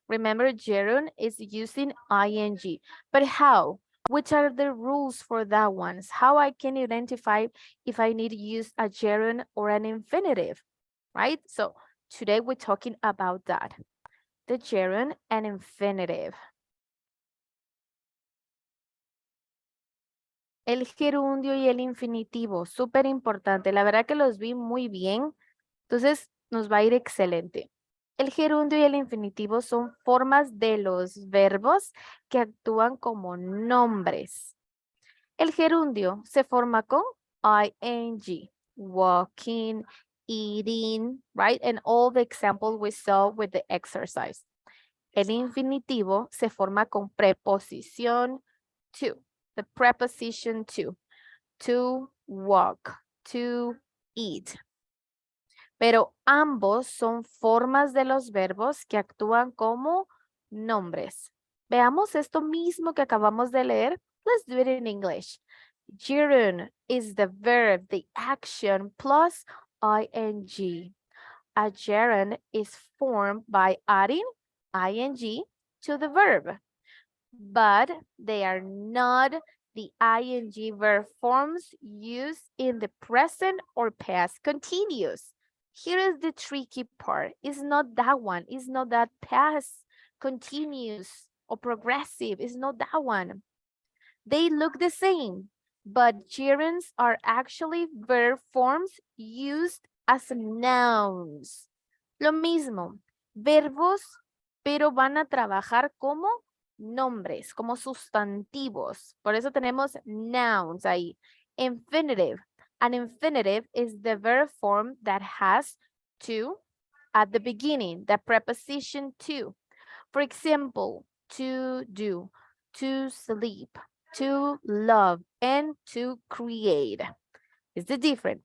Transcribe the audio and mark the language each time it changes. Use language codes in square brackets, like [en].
[en] Remember, gerund is using ing, but how? Which are the rules for that ones? How I can identify if I need to use a gerund or an infinitive, right? So today we're talking about that, the gerund and infinitive. [es] El gerundio y el infinitivo, súper importante. La verdad que los vi muy bien, entonces nos va a ir excelente. El gerundio y el infinitivo son formas de los verbos que actúan como nombres. El gerundio se forma con ing, [en] walking, eating, right? And all the examples we saw with the exercise. [es] El infinitivo se forma con preposición to, [en] the preposition to walk, to eat. [es] Pero ambos son formas de los verbos que actúan como nombres. Veamos esto mismo que acabamos de leer. [en] Let's do it in English. Gerund is the verb, the action plus ing. A gerund is formed by adding ing to the verb, but they are not the ing verb forms used in the present or past continuous. Here is the tricky part. It's not that one. It's not that past continuous or progressive. It's not that one. They look the same, but gerunds are actually verb forms used as nouns. [es] Lo mismo, verbos, pero van a trabajar como nombres, como sustantivos. Por eso tenemos nouns ahí. [en] Infinitive. An infinitive is the verb form that has to at the beginning, the preposition to. For example, to do, to sleep, to love, and to create. Is the different?